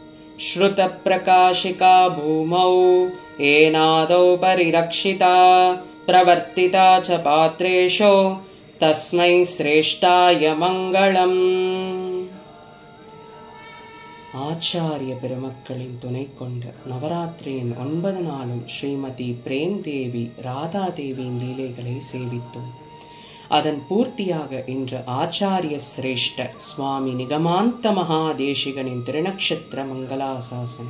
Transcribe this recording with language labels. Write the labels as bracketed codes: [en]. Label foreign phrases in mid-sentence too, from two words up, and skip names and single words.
[sa] श्रुतप्रकाशिका भूमौ येनादौ परिरक्षिता प्रवर्तिता च पात्रेषु तस्मै श्रेष्ठाय मङ्गलम्. [ta] ஆச்சாரிய பெருமக்களின் துணை கொண்டு நவராத்திரியின் 9 நாளும் ஸ்ரீமதி பிரேம் தேவி ராதா தேவியின் லீலைகளை சேவித்தோம். அதன் பூர்த்தியாக இன்று ஆச்சாரிய சிரேஷ்ட சுவாமி நிகமாந்த மகாதேசிகனின் திருநக்ஷத்திர மங்களாசாசனம்.